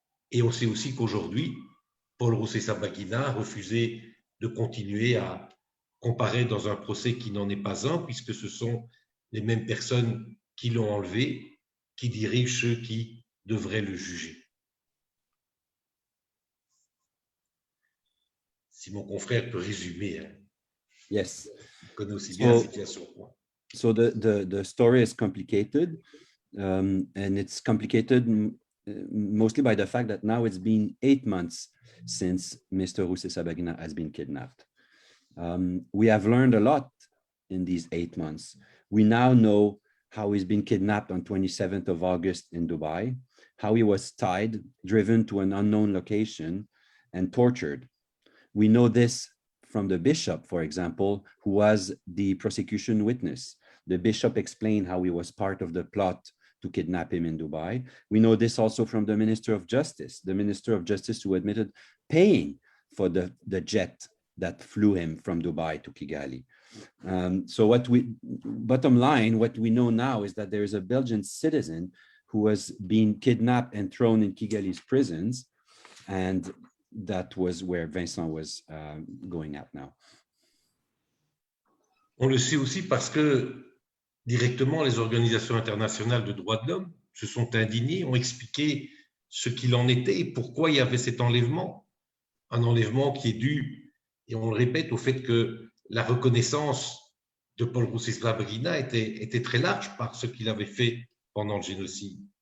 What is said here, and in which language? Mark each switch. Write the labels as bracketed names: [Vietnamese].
[French] Et on sait aussi qu'aujourd'hui, Paul Rusesabagina a refusé de continuer à comparer dans un procès qui n'en est pas un, puisque ce sont les mêmes personnes qui l'ont enlevé, qui dirigent ceux qui devraient le juger. Si mon confrère peut résumer, hein. [English] Yes. [French] Il connaît aussi bien la situation. [English] So the story is complicated, and it's complicated mostly by the fact that now it's been 8 months since Mr. Rusesabagina has been kidnapped. We have learned a lot in these 8 months. We now know how he's been kidnapped on 27th of August in Dubai, how he was tied, driven to an unknown location, and tortured. We know this from the bishop, for example, who was the prosecution witness. The bishop explained how he was part of the plot to kidnap him in Dubai. We know this also from the Minister of Justice who admitted paying for the jet that flew him from Dubai to Kigali. So bottom line, what we know now is that there is a Belgian citizen who was being kidnapped and thrown in Kigali's prisons, and that was where Vincent was going at now. [French] On le sait aussi parce que directement, les organisations internationales de droits de l'homme se sont indignées, ont expliqué ce qu'il en était et pourquoi il y avait cet enlèvement. Un enlèvement qui est dû, et on le répète, au fait que la reconnaissance de Paul Rusesabagina était très large par ce qu'il avait fait pendant le génocide.